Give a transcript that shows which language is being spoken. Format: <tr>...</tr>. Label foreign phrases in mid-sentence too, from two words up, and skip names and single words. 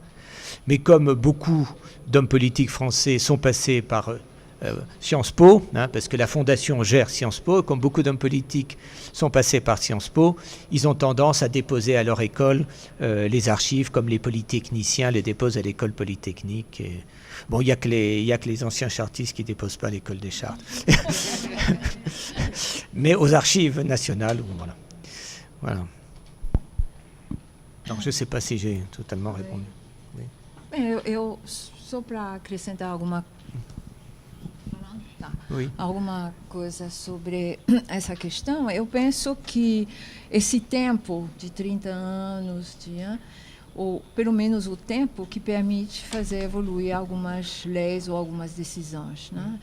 <fr>Mais comme beaucoup d'hommes politiques français sont passés par Sciences Po, parce que la fondation gère Sciences Po, comme beaucoup d'hommes politiques sont passés par Sciences Po, ils ont tendance à déposer à leur école les archives, comme les polytechniciens les déposent à l'école polytechnique. Et, bon, il n'y a que les anciens chartistes qui ne déposent pas à l'école des chartes. Mais aux archives nationales, voilà. Donc, je ne sais pas si j'ai totalement répondu. Oui.</fr> <pt>Só para acrescentar alguma coisa sobre essa questão, eu penso que esse tempo de 30 anos, ou pelo menos o tempo que permite fazer evoluir algumas leis ou algumas decisões, né?</pt>